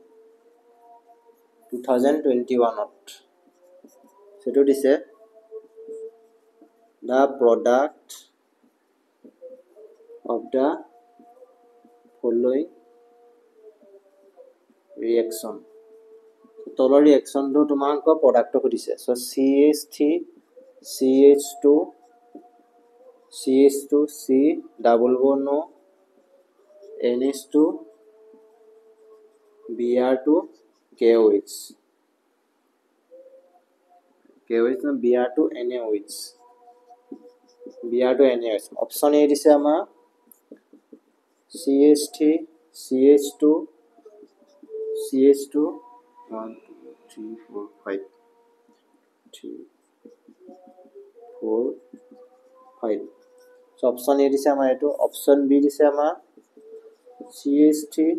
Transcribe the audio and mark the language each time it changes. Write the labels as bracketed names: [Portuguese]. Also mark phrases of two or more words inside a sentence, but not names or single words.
[English] 2021 [Assamese] সেটো দিছে [English] the product of the following [Assamese] reaction তলৰ ৰিয়েকচনটো তোমাক প্ৰডাক্টটো দিছে সো CH3 CH2 CH2 C [English] double bond [Assamese] O NH2 Br2 KOH KOH না Br2 NaOH Br2 NaOH অপচন এ দিছে আমাৰ CH3 CH2 CH2 1 2 3 4 5 3 4 5 সো অপচন এ দিছে আমাৰ এটো অপচন বি দিছে আমাৰ CH3